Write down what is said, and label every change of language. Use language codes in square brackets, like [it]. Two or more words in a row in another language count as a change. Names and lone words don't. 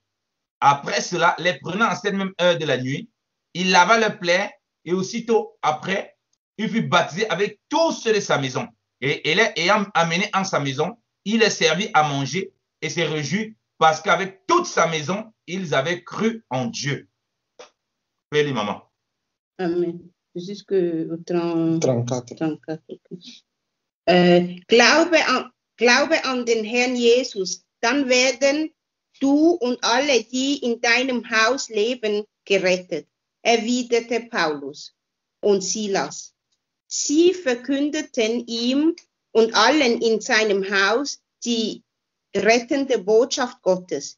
[fr] Après cela, les prenant en cette même heure de la nuit, il lava leurs plaies et aussitôt après, il fut baptisé avec tous ceux de sa maison. Et les ayant amenés en sa maison, il les servit à manger et se réjouit parce qu'avec toute sa maison, ils avaient cru en Dieu. Fais-le, maman. Amen. Jusqu'au 34. [de] Glaube an den Herrn Jesus, dann werden du und alle, die in deinem Haus leben, gerettet, erwiderte Paulus und Silas. Sie verkündeten ihm und allen in seinem Haus die rettende Botschaft Gottes.